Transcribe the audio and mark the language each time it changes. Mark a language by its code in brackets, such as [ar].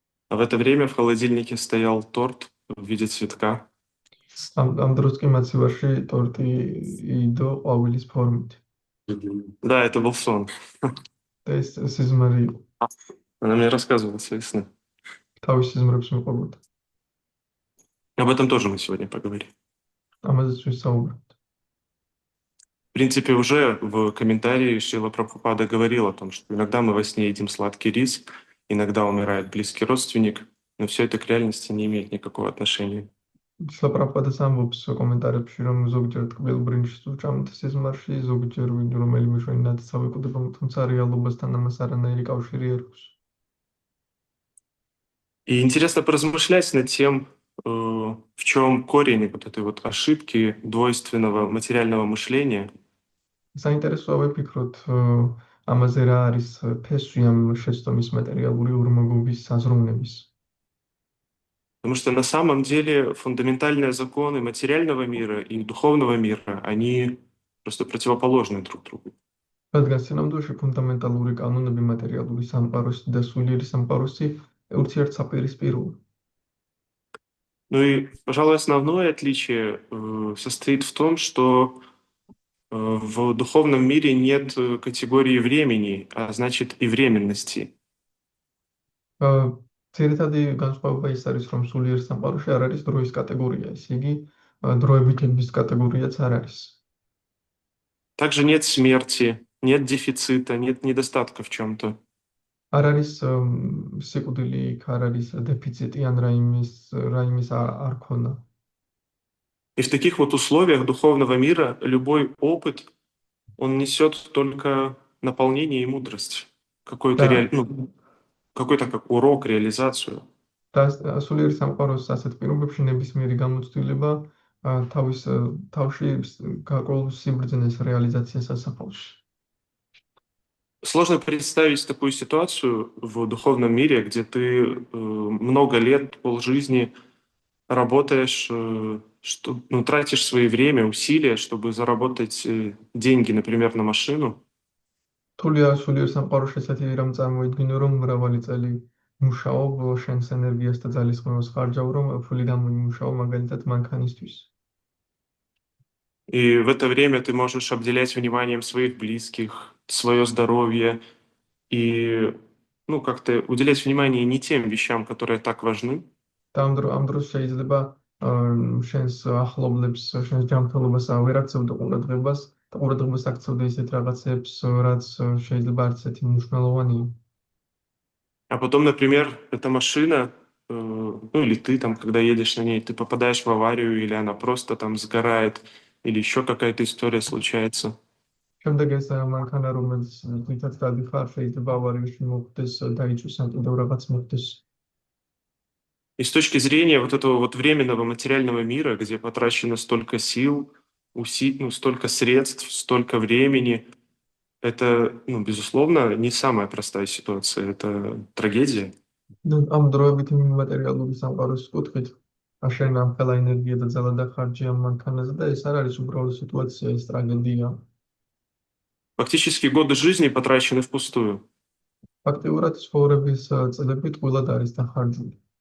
[ru] А в это время в холодильнике стоял торт в виде цветка. [ka] ამ დროს კი მაცივარში ტორტი იდო ყვავილის ფორმით. [ru] Да, это был сон. [ka] და ეს სიზმარი იყო. [ru] Она мне рассказывала свои сны. [ka] თავის სიზმრებს მიყვებოდა. [ru] Об этом тоже мы сегодня поговорим. [ka] ამაზეც ვისაუბრებთ. [ru] В принципе, уже в комментарии Шрила Прабхупада говорил о том, что иногда мы во сне едим сладкий рис, иногда умирает близкий родственник, но все это к реальности не имеет никакого отношения. [ka] შრილა პრაბჰუპადას ამბობს კომენტარებში, რომ ზოგჯერ ტკბილ ბრინჯს უჭამთ სიზმარში, ზოგჯერ რომელიმე ჩვენი ნათესავი კვდება, თუმცა რეალობასთან ამას არანაირი კავშირი არ აქვს. [ru] И интересно поразмышлять над тем, в чем корень вот этой вот ошибки двойственного материального мышления. [ka] საინტერესოა ვიფიქროთ ამაზე რა არის ფესვი ამ შეცდომის მატერიალური ურმაგობის საზრუნების. [ru] Потому что на самом деле фундаментальные законы материального мира и духовного мира, они просто противоположны друг другу. [ka] რადგან სინამდვილეში ფუნდამენტალური კანონები მატერიალური სამყაროსი და სულიერი სამყაროსი ურთიერთსაპირისპიროა. [ru] Ну и, пожалуй, основное отличие состоит в том, что в духовном мире нет категории времени, а значит и временности. [ka] ძირითადი განსხვავება ის არის, რომ სულიერ სამყაროში არ არის დროის კატეგორია, ესე იგი დროებითების კატეგორიაც არ არის. [ru] Также нет смерти, нет дефицита, нет недостатка в чем-то. [ka] არ არის სიკვდილი, იქ არ არის დეფიციტი ან რაიმის არ ქონა. [ru] И в таких вот условиях духовного мира любой опыт, он несет только наполнение и мудрость. Какой-то какой-то как урок, реализацию. [ka] და სულიერ სამყაროს ასეთ პირობებში ნებისმიერი გამოცდილება თავში გარკვეულ სიბრძნეს რეალიზაციას ასახავს. [ru] Сложно представить такую ситуацию в духовном мире, где ты много лет, полжизни работаешь что, ну, тратишь свое время, усилия, чтобы заработать деньги, например, на машину, [ka] რთულია სულიერ სამყაროში ესეთი რამ წარმოიდგინო, რომ მრავალი წელი მუშაობ, შენს ენერგიას და ძალისხმევას ხარჯავ, რომ ფული გამოიმუშაო მაგალითად მანქანისთვის. [ru] и в это время ты можешь обделять вниманием своих близких, свое здоровье и, ну, как-то уделять внимание не тем вещам, которые так важны, [ka] და ამ დროს შეიძლება შენს ახლობლებს, შენს ჯანმრთელობას ვერ აქცევდე ყურადღებას და ყურადღებას აქცევდე ისეთ რაღაცებს, რაც შეიძლება არც ისეთი მნიშვნელოვანია. [ru] а потом, например, эта машина, ну, или ты там, когда едешь на ней, ты попадаешь в аварию, или она просто там сгорает, или еще какая-то история случается. [ka] შემდეგ ეს მანქანა, რომელიც თვითაც გადიხარ, შეიძლება ავარიაში მოხდეს, დაიწვეს ან კიდევ რაღაც მოხდეს. [ru] И с точки зрения вот этого вот временного материального мира, где потрачено столько сил, ну, столько средств, столько времени, это, ну, безусловно, не самая простая ситуация, это трагедия. [ka] და ამ დროებით მატერიალური სამყაროს კუთხით, შენ ამ ყველა ენერგია და ძალა დახარჯე ამ მანქანაზე და ეს არ არის უბრალოდ სიტუაცია, ეს ტრაგედია. [ru] Фактически годы жизни потрачены впустую. [ka] ფაქტიურად ცხოვრების წლები ტყუილად არის დახარჯული.